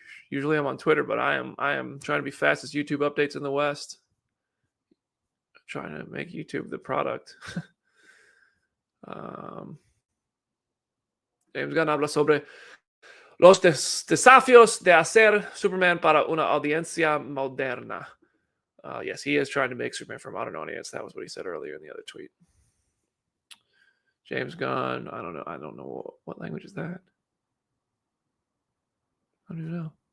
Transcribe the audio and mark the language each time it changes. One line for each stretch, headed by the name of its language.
English: Usually I'm on Twitter, but I am trying to be fastest YouTube updates in the West. I'm trying to make YouTube the product.
Spanish: James Gunn habla sobre los desafíos de hacer Superman para una audiencia moderna.
English: Yes, he is trying to make Superman for a modern audience. That was what he said earlier in the other tweet. James Gunn, I don't know what language is that. I don't even know.